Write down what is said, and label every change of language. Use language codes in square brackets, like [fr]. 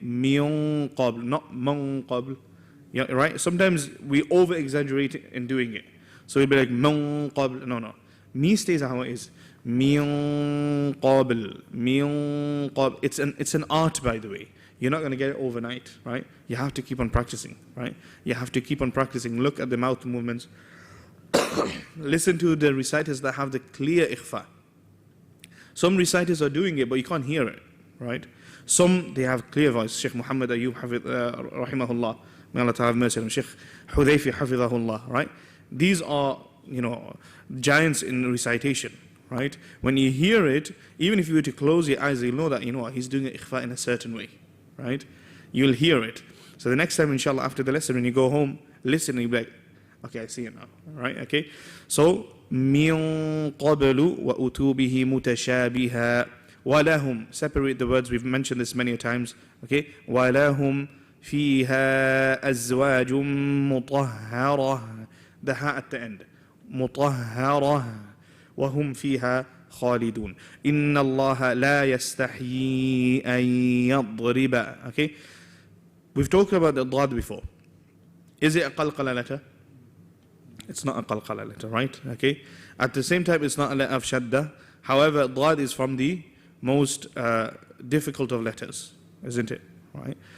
[ar] مِن قَبْلِ, not مَن قَبْلِ. [en] Yeah, right? Sometimes we over-exaggerate in doing it. So it'll be like [ar] مِن قَبْلِ. [en] No. Mi stays how it is. [ar] مِن قَبْلِ. مِن قَبْلِ. [en] It's an art, by the way. You're not going to get it overnight, right? You have to keep on practicing, right? You have to keep on practicing. Look at the mouth movements. Listen to the reciters that have the clear ikhfa. Some reciters are doing it, but you can't hear it, right? Some, they have clear voice. Sheikh Muhammad Ayyub, rahimahullah. May Allah ta'ala have mercy on him. Sheikh Hudayfi, hafidhahullah, right? These are, giants in recitation, right? When you hear it, even if you were to close your eyes, you'll know that, he's doing ikhfa in a certain way, right? You'll hear it. So the next time, inshallah, after the lesson, when you go home, listen and you'll be like, okay, I see it now, right? [ar] Okay? So, مِن قَبْلُ وَأُتُوا بِهِ مُتَشَابِهًا وَلَهُمْ. [en] Separate the words, we've mentioned this many times, okay? [ar] وَلَهُمْ فِيهَا أَزْوَاجٌ مُطَهَّرَةٌ. [en] The ha at the end. [ar] مُطَهَّرَةٌ. وهم فيها خالدون إن الله لا يستحيي أن يضرب. [en] Okay, we've talked about the Daad before. Is it a qalqala letter? It's not a qalqala letter, right? Okay. At the same time, it's not a letter of shadda. However, Daad is from the most difficult of letters, isn't it? Right?